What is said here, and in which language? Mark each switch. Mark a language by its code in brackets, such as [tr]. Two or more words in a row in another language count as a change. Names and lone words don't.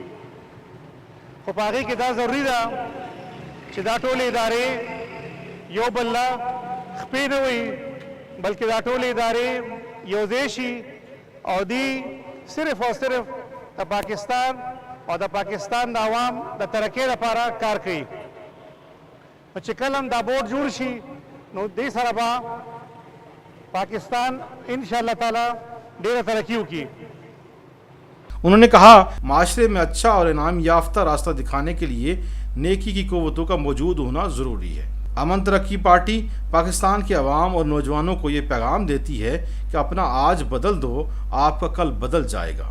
[ps] خو په هغې کې دا ضروري ده چې دا ټولې ادارې یو بل له خپې نه وي بلکې دا ټولې ادارې یو ځای شي او دی صرف او صرف د پاکستان او د پاکستان د عوام د ترقۍ لپاره کار کوي۔ نو چې کله هم دا بورډ جوړ شي نو دې سره به پاکستان [ar] انشاءاللہ تعالی [ps] ډېره ترقي وکړي۔ [ur] انہوں نے کہا معاشرے میں اچھا اور انعام یافتہ راستہ دکھانے کے لیے نیکی کی قوتوں کا موجود ہونا ضروری ہے۔ امن ترقی پارٹی پاکستان کے عوام اور نوجوانوں کو یہ پیغام دیتی ہے کہ اپنا آج بدل دو، آپ کا کل بدل جائے گا۔